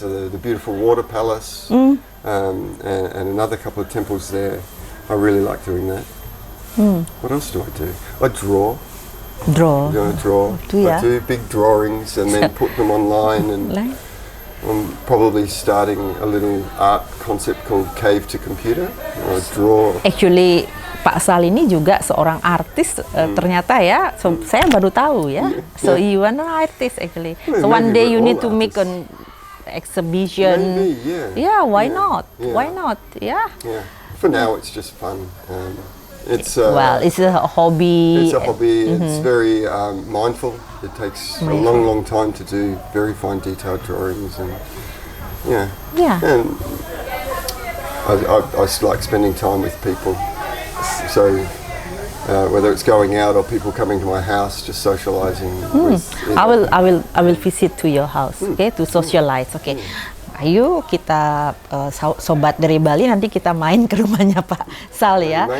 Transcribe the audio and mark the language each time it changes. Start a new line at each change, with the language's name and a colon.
English: The beautiful water palace and another couple of temples there. I really like doing that. What else do I do? I draw. Draw. I do big drawings and then put them online, and I'm probably starting a little art concept called Cave to Computer. I draw.
Indonesian: Actually, Pak Sal ini juga seorang artis ternyata ya. So, saya baru tahu ya.
English: So you are an artist actually. So one day you need to make an exhibition. Maybe, yeah. Why not? Why not? Yeah. For now, it's just fun. It's it's a hobby. It's a hobby. It's very mindful. It takes a long time to do very fine detailed drawings, and and I just like spending time with people. So whether it's going out or people coming to my house, just socializing. I will visit to your house, okay, to socialize, okay.
Indonesian: Ayo kita sobat dari Bali nanti kita main ke rumahnya Pak Sal ya.